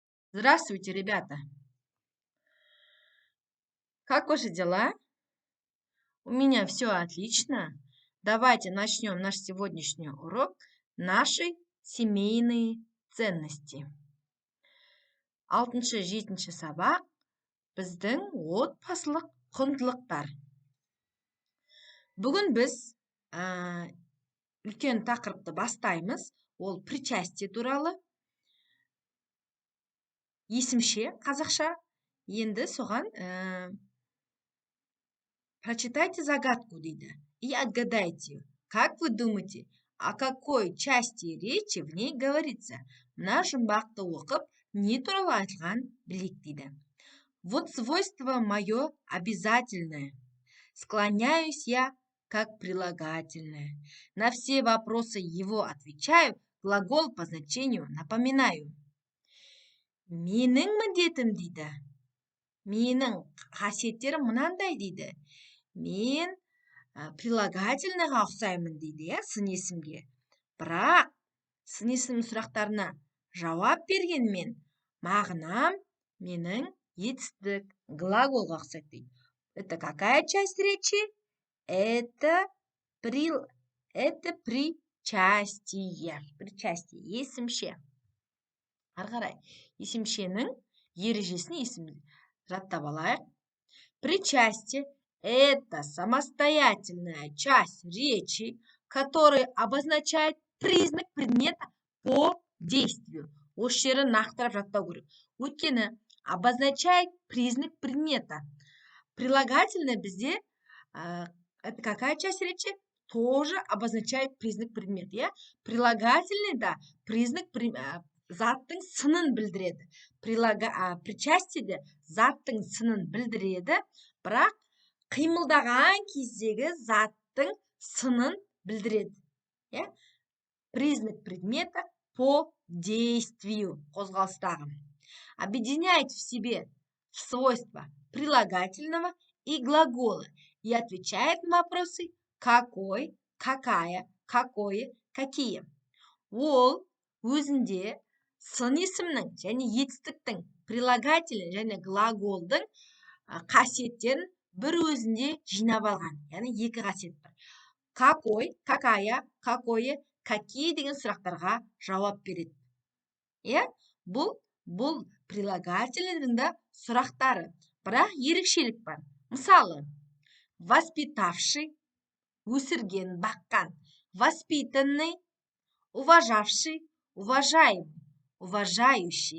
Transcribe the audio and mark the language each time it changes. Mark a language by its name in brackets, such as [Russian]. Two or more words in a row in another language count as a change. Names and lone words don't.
[Russian] Здравствуйте, ребята! Как ваши дела? У меня все отлично. Давайте начнем наш сегодняшний урок «Наши семейные ценности». [Kazakh] 6-7 сабақ біздің отбасылық құндылықтар. Бүгін біз үлкен тақырыпты бастаймыз. Ол причастие туралы. Есімше қазақша. Енді соған [Russian] прочитайте загадку [Kazakh] дейді. [Russian] И отгадайте, как вы думаете, о какой части речи в ней говорится? [Kazakh] Мына жұмбақты оқып, не туралы айтылған білейік дейді. [Russian] Вот свойство мое обязательное. Склоняюсь я как прилагательное. На все вопросы его отвечаю, глагол по значению напоминаю. [Kazakh] Менің міндетім дейді. Менің қасиеттерім мынандай дейді. Мен прилагательныйға ұқсаймын дейді, сын есімге. Бірақ сын есім сұрақтарына жауап бергенмен, мағынам менің етістік глаголға ұқсайды дейді. [Russian] Это какая часть речи? Это причастие. Причастие, [Kazakh] есімше. Ары қарай, есімшенің ережесін жаттап алайық. [Russian] Причастие – это самостоятельная часть речи, которая обозначает признак предмета по действию. [Kazakh] Осы жерін нақтырап жаттау керек. [Russian] Өйткені обозначает признак предмета. Прилагательное бізде это какая часть речи? Тоже обозначает признак предмета. [Kazakh] Прилагательный да признак заттың сынын білдіреді. Причастиеде заттың сынын білдіреді, бірақ қимылдаған кездегі заттың сынын білдіреді. [Russian] Признак предмета по действию, қозғалыстағы. Объединяет в себе свойства прилагательного и глагола и отвечает на вопросы какой, какая, какое, какие. [Kazakh] Ол өзінде сын есімнің және етістіктің прилагателі және глаголдың қасиеттерін бір өзінде жинап алған. Яғни екі қасиет бар. [Russian] Какой, какая, какое, какие [Kazakh] деген сұрақтарға жауап береді. Бұл прилагательдің да сұрақтары. Бірақ ерекшелік бар. [Russian] Мысалы, воспитавший, [Kazakh] өсірген, баққан, [Russian] воспитанный, уважавший, уважаемый, уважающий.